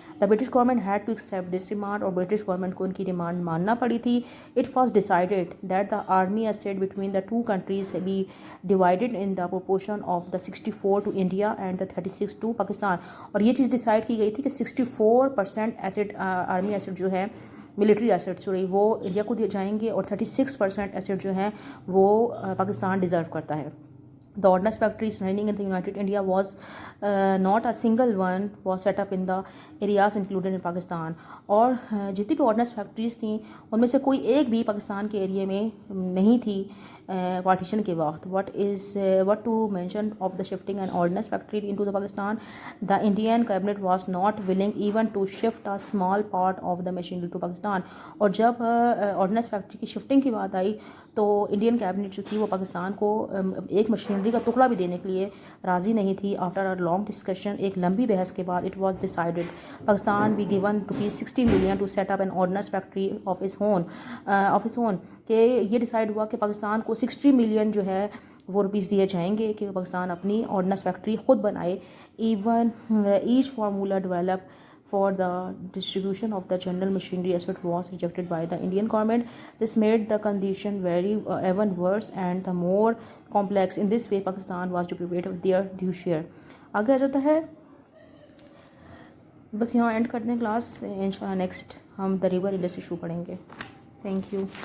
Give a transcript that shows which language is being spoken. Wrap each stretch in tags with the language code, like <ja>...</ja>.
<en>the British government had to accept this demand,</en> <ur>اور British government کو ان کی demand ماننا پڑی تھی.</ur> <en>It was decided that the army asset between the two countries be divided in the proportion of the 64 to India and the 36 to Pakistan.</en> <ur>اور یہ چیز decide کی گئی تھی کہ 64% ایسٹ آرمی ایسٹ جو ہے ملٹری ایسٹ وہ انڈیا کو دیے جائیں گے, اور 36% ایسٹ جو ہیں وہ پاکستان ڈیزرو کرتا ہے.</ur> <en>The ordnance factories running in the United India was not a single one was set up in the areas included in Pakistan.</en> <ur>اور جتنی بھی آرڈننس فیکٹریز تھیں ان میں سے کوئی ایک بھی پاکستان کے ایریے میں نہیں تھی پارٹیشن کے وقت.</ur> <en>what to mention of the shifting an ordnance factory into the Pakistan. The Indian cabinet was not willing even to shift a small part of the machinery to Pakistan.</en> <ur>اور جب آرڈننس فیکٹری کی shifting کی بات آئی تو Indian cabinet جو تھی وہ پاکستان کو ایک مشینری کا ٹکڑا بھی دینے کے لیے راضی نہیں تھی.</ur> <en>after a long discussion,</en> <ur>ایک لمبی بحث کے بعد</ur> <en>It was decided Pakistan be given ₹60 million to set up an ordnance factory of its own.</en> <ur>کہ یہ ڈیسائیڈ ہوا کہ پاکستان کو 60 ملین جو ہے وہ روپیز دیے جائیں گے کہ پاکستان اپنی آرڈننس فیکٹری خود بنائے.</ur> <en>Even each formula develop for the distribution of the general machinery asset was rejected by the Indian government. This made the condition very even worse and the more complex. In this way Pakistan was deprived of their due share.</en> <ur>آگے آ جاتا ہے, بس یہاں and کرتے ہیں class. انشاءاللہ next ہم the river Indus issue پڑھیں گے.</ur> <en>Thank you.</en>